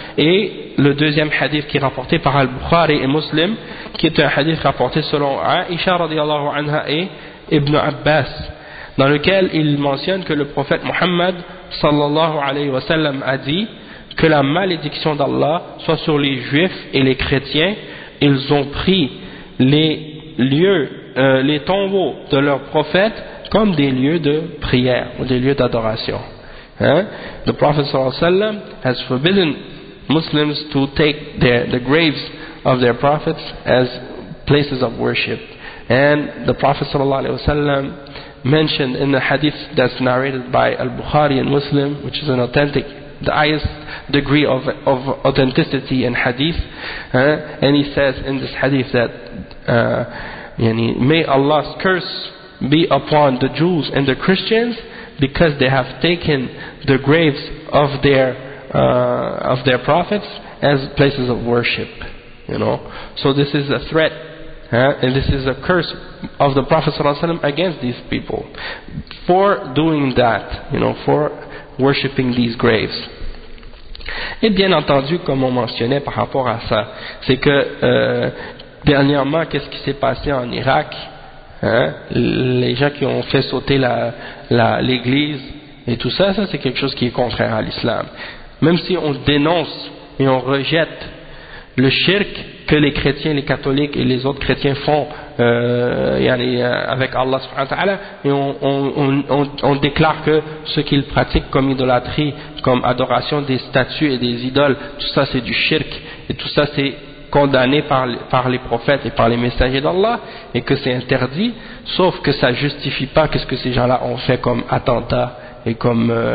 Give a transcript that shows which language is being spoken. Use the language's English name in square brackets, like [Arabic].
[French] Et le deuxième hadith qui est rapporté par Al-Bukhari et Muslim, qui est un hadith rapporté selon Aisha radiallahu anha et Ibn Abbas, dans lequel il mentionne que le prophète Muhammad sallallahu alayhi wa sallam a dit que la malédiction d'Allah soit sur les juifs et les chrétiens, ils ont pris les tombeaux de leurs prophètes comme des lieux de prière ou des lieux d'adoration. Hein? [English] The Prophet sallallahu alayhi wa sallam has forbidden Muslims to take the graves of their prophets as places of worship. And the Prophet sallallahu alayhi wa sallam mentioned in the hadith that's narrated by Al-Bukhari and Muslim, which is an authentic the highest degree of authenticity in hadith. And he says in this hadith that may Allah's curse be upon the Jews and the Christians because they have taken the graves of their prophets as places of worship. So this is a threat, and this is a curse of the Prophet ﷺ against these people for doing that, for worshipping these graves. [French] Et bien entendu, comme on mentionnait par rapport à ça, c'est que dernièrement, qu'est-ce qui s'est passé en Irak? Les gens qui ont fait sauter l'église et tout ça, ça c'est quelque chose qui est contraire à l'islam. Même si on dénonce et on rejette le shirk que les chrétiens, les catholiques et les autres chrétiens font avec Allah subhanahu wa ta'ala, et on déclare que ce qu'ils pratiquent comme idolâtrie, comme adoration des statues et des idoles, tout ça c'est du shirk et tout ça c'est condamné par les prophètes et par les messagers d'Allah et que c'est interdit, sauf que ça justifie pas qu'est-ce que ces gens-là ont fait comme attentat et comme